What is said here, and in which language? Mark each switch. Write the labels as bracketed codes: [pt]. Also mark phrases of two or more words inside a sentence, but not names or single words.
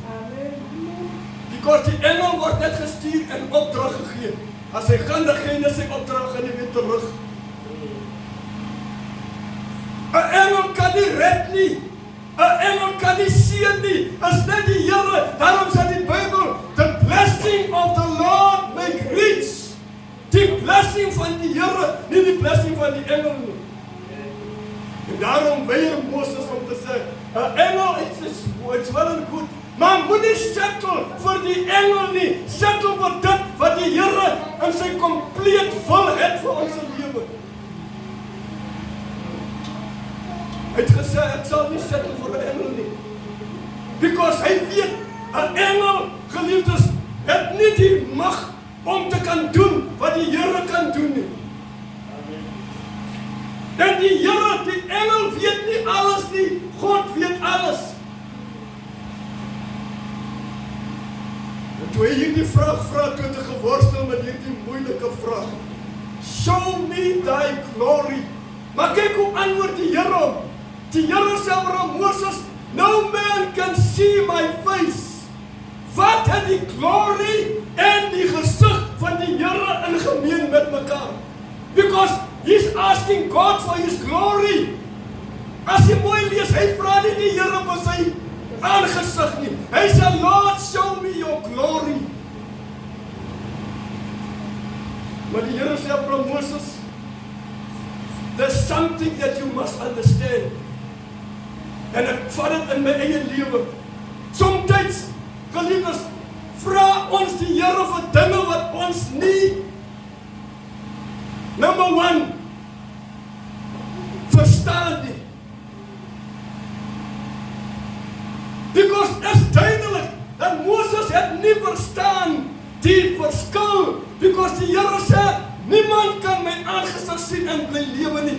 [af] Because die engel word net gestuur en opdrag gegee. As hy gaan, dan gee hy sy opdrag en hy weer terug. 'n engel kan nie red nie. 'n engel kan nie seën nie. Is net die Here. Daarom sê die Bybel, [en] the blessing of the Lord make rich. [af] Die blessing van die Here, nie die blessing van die engel nie. En daarom weier Moses om te sê, 'n engel is [en] well and good, [af] maar moenie settle vir die engel nie. Settle vir dit wat die Here in sy compleet wil het vir ons lewe. Hy het gesê, ek sal nie settle vir 'n engel nie. Because hy weet, 'n engel, geliefdes, het nie die mag om te kan doen wat die Here kan doen nie. En die Here, die engel weet nie alles nie, God weet alles. En toe hy hierdie vraag vra, toe het hy geworstel met hierdie moeilike vraag. [en] Show me thy glory. [af] Maar kyk hoe antwoord die Here hom. Die Here sê vir hom, Moses, [en] no man can see my face. [af] Wat het die glory en die gesig van die Here in gemeen met mekaar? [en] Because he's asking God for his glory. [af] As jy mooi lees, hy vra nie die Here vir sy aangesig nie. Hy sê, [en] Lord, show me your glory. [af] Maar die Here sê vir hom, Moses, [en] there's something that you must understand. [af] En ek vat dit in my eie lewe. Somtyds, geliefdes, vra ons die Here vir dinge wat ons nie, [en] number one, [af] verstaan nie. Because is duidelik dat Moses het nie verstaan die verskil. Because die Here sê, niemand kan my aangesig sien en bly lewe nie.